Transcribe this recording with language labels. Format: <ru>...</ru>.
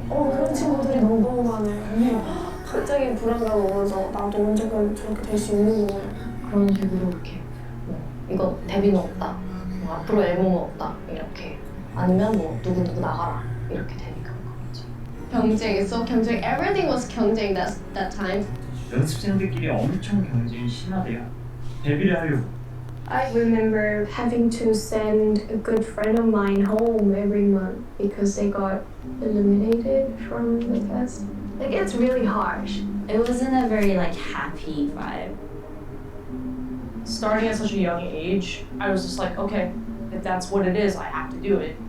<ko>그런 친구들이 너무 많아요. 갑자기 불안감 오면서 나도 언젠가 저렇게 될 수 있는 거예요. 그런 식으로 이렇게 이거 데뷔는 없다. 앞으로 앨범은 없다. 이렇게 아니면 뭐 누구 나가라 이렇게 되니까 그런 거죠.</ko> <en>경쟁, so 경쟁, everything was 경쟁 that time.</en> <ko>연습생들끼리 엄청 경쟁이 심하대요. 데뷔를 하려고.</ko> <en>I remember having to send a good friend of mine home every month because they got eliminated from the test. Like it's really harsh. It wasn't a very like happy vibe. Starting at such a young age, I was just like, okay, if that's what it is, I have to do it.</en>